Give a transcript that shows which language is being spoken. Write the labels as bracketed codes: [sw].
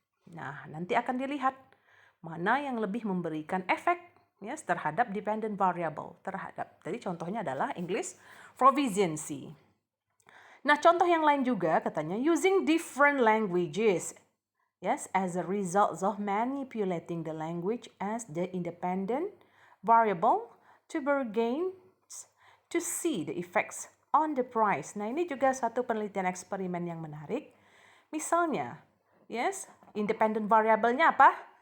[id] Nah, nanti akan dilihat mana yang lebih memberikan efek terhadap dependent variable. Tadi contohnya adalah English proficiency. Nah, contoh yang lain juga katanya using different languages. [en] As a result of manipulating the language as the independent variable to bargain to see the effects on the price. [id] Nah, ini juga satu penelitian eksperimen yang menarik. Misalnya, independent variable-nya apa?